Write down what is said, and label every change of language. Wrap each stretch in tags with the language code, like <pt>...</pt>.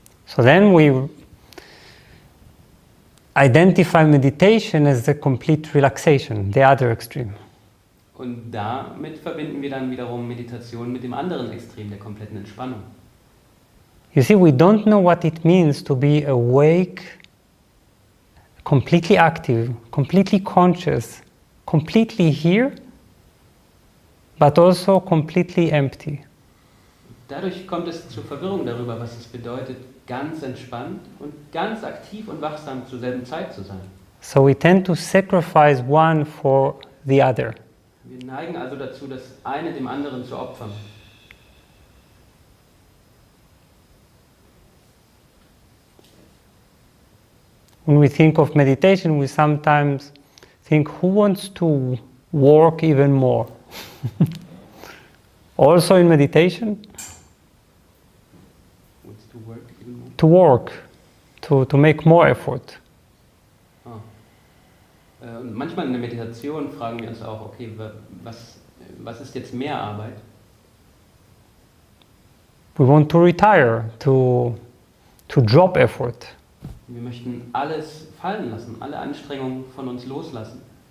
<en>So then we identify meditation as the complete relaxation, the other extreme.</en> <de>Und damit verbinden wir dann wiederum Meditation mit dem anderen Extrem der kompletten Entspannung.</de> <en>You see, we don't know what it means to be awake, completely active, completely conscious, completely here, but also completely empty.</en> <de>Dadurch kommt es zur Verwirrung darüber, was es bedeutet, ganz entspannt und ganz aktiv und wachsam zur selben Zeit zu sein.</de> <en>So we tend to sacrifice one for the other.</en> <de>Wir neigen also dazu, das eine dem anderen zu opfern.</de> <en>When we think of meditation, we sometimes think, who wants to work even more? Also in meditation? Wants to work even more? To work, to make more effort.</en> <de>Und manchmal in der Meditation fragen wir uns auch, okay, was ist jetzt mehr Arbeit?</de> <en>We want to retire, to drop effort.</en> <de>Wir möchten alles fallen lassen, alle Anstrengungen von uns loslassen.</de>